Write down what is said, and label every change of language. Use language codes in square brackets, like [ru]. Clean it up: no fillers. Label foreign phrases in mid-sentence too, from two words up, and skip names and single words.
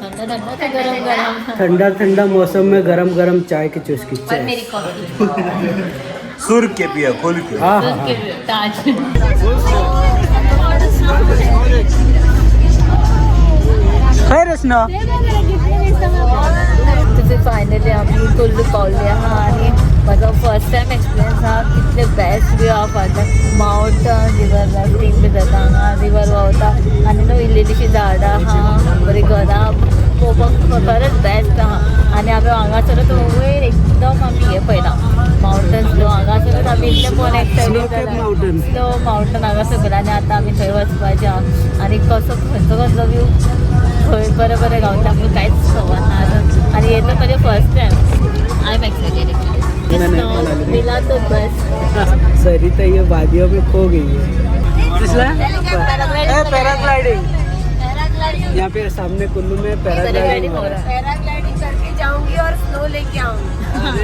[hi] ठंडा ठंडा मौसम में गरम गरम चाय की चुस्की। सुर के पिया खोल के। हाँ हाँ रचना। [kok] फायनली आम्ही कुल्लू पावले हा आणि माझा [en] first time experience [kok] हा कितले [en] best view of [kok] आता [en] mountain river rafting [kok] बी जाता हांगा रिवर व्हांवता आनी न्हू इल्लीशी झाडां हा बरी घरां पळोवपाक खरेंच बेस्ट हा। आनी आमी हांगासरूच वयर एकदम आमी हे पळयला [en] mountain slow [kok] हांगासरूच आमी इतले पोवन एक्सायटेड जाला [en] slow mountain [kok] हांगा सगळें आनी आतां आमी थंय वचपाचें हा। आनी कसो खंयचो व्यू थंय बरें बरें गावता आमकां कांयच खबर ना आनी येता म्हणजे [en] first time. I am excited actually, [hi] मिला तो बस। सरिता ये वादियों में खो गई है। पैराग्लाइडिंग यहाँ पे सामने कुल्लू में पैराग्लाइडिंग हो रहा है। पैराग्लाइडिंग करके जाऊंगी और स्नो लेके आऊंगी।